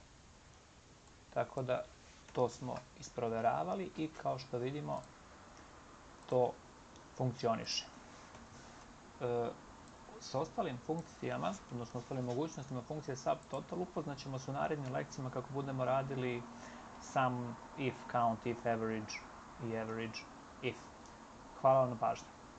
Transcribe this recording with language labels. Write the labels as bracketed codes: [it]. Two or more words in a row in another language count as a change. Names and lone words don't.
[sr] Tako da to smo isproveravali i kao što vidimo to funkcioniše. Sa ostalim funkcijama, odnosno ostalim mogućnostima funkcije subtotal upoznaćemo se u narednim lekcijama kako budemo radili sum, if, count, if, average i average if. Hvala vam na pažnji.